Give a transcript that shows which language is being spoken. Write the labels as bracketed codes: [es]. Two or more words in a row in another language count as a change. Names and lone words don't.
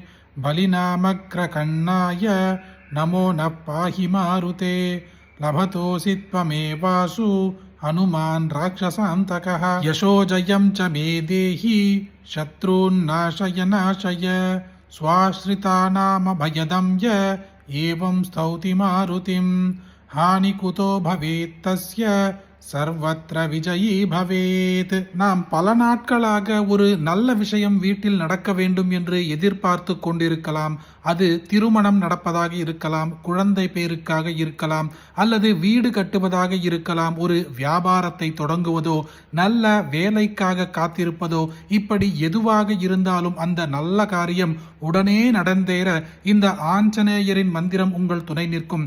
[sa] बलिनामग्रकण्णाय नमो न पाहि मारुते लभतोऽसि त्वमेवासु हनुमान् राक्षसान्तकः यशोजयं च मे देहि शत्रून्नाशय नाशय स्वाश्रितानामभयदं य एवं स्तौति मारुतिं हानि कुतो भवेत् तस्य सर्वत्र विजयी भवेत्. [ta] நாம் பல நாட்களாக ஒரு நல்ல விஷயம் வீட்டில் நடக்க வேண்டும் என்று எதிர்பார்த்து கொண்டிருக்கலாம். அது திருமணம் நடப்பதாக இருக்கலாம், குழந்தை பேருக்காக இருக்கலாம், அல்லது வீடு கட்டுவதாக இருக்கலாம், ஒரு வியாபாரத்தை தொடங்குவதோ, நல்ல வேலைக்காக காத்திருப்பதோ, இப்படி எதுவாக இருந்தாலும் அந்த நல்ல காரியம் உடனே நடந்தேற இந்த ஆஞ்சநேயரின் மந்திரம் உங்கள் துணை நிற்கும்.